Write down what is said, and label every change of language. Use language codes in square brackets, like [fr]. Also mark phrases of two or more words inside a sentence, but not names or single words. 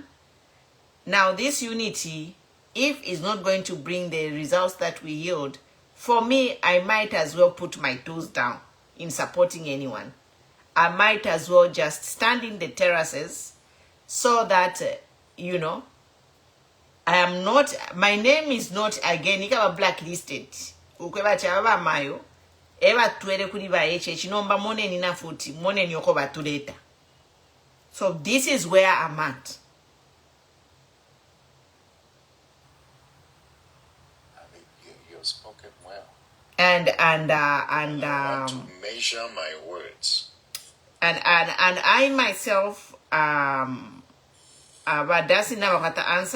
[en] Now, this unity, if it's not going to bring the results that we yield, for me, I might as well put my toes down in supporting anyone. I might as well just stand in the terraces so that, I am not, my name is not, again, [bem] ikaba blacklisted. Ukweba chababa mayo, eba tuere kuri ba HH, nomba mone nina futi, mone nyoko batuleta. [en] So this is where I'm at. You've spoken well. And I want to measure my words. And I myself, but that's never got to answer.